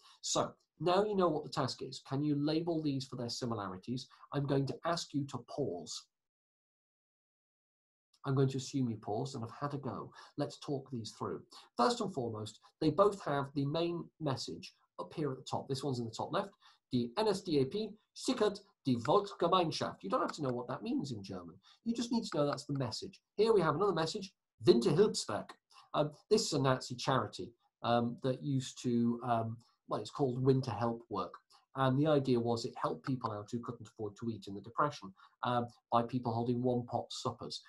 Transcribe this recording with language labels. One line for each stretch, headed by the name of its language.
English: So, now you know what the task is. Can you label these for their similarities? I'm going to ask you to pause. I'm going to assume you paused and have had a go. Let's talk these through. First and foremost, they both have the main message up here at the top. This one's in the top left.
German: Die NSDAP sichert die Volksgemeinschaft.
English: You don't have to know what that means in German. You just need to know that's the message. Here we have another message, Winterhilfswerk. This is a Nazi charity that used to well, it's called winter help work. And the idea was it helped people out who couldn't afford to eat in the Depression by people holding one-pot suppers.